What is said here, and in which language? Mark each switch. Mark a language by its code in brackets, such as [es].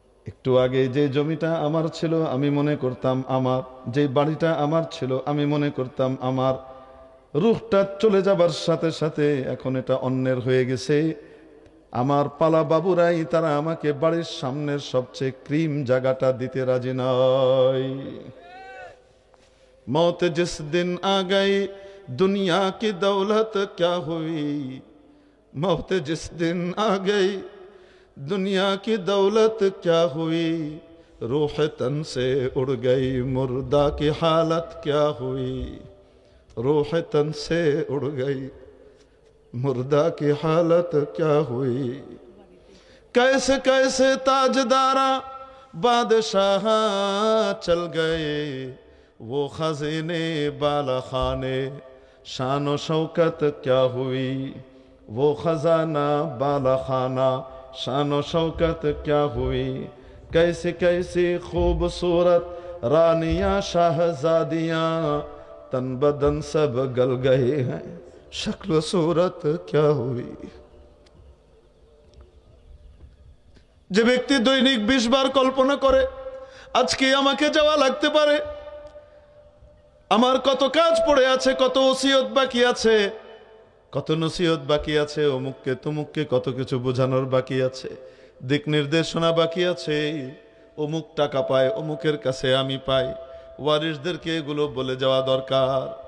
[bn] একটু আগে যে জমিটা আমার ছিল আমি মনে করতাম আমার, যে বাড়িটা আমার ছিল আমি মনে করতাম আমার, রূহটা চলে যাবার সাথে সাথে এখন এটা অন্যের হয়ে গেছে। আমার পালা বাবুরাই, তারা আমাকে বাড়ির সামনের সবচেয়ে ক্রিম জায়গাটা দিতে রাজি নয়। [hi] मौत जिस दिन आ गई दुनिया की दौलत क्या हुई, मौत जिस दिन आ गई दुनिया की दौलत क्या हुई, रूह तन से उड़ गई मुर्दा की हालत क्या हुई, रूह तन से उड़ गई मुर्दा की हालत क्या हुई। कैसे कैसे ताजदारा बादशाह चल गए, वो खजीने बाला खाने शान शौकत क्या हुई, वो खजाना बाला खाना शान शौकत क्या हुई। कैसी कैसी खूबसूरत रानियां शाहजादियां तन बदन सब गल गए हैं, शक्ल सूरत क्या हुई। [bn] যে ব্যক্তি দৈনিক 20 বার কল্পনা করে আজকে আমাকে যাওয়া লাগতে পারে, আমার কত কাজ পড়ে আছে, কত ওসিয়ত বাকি আছে, কত নসিহত বাকি আছে, অমুককে তমুককে কত কিছু বোঝানোর বাকি আছে, দিক নির্দেশনা বাকি আছে, অমুক টাকা পায়, অমুকের কাছে আমি পাই, ওয়ারিসদেরকে এগুলো বলে যাওয়া দরকার।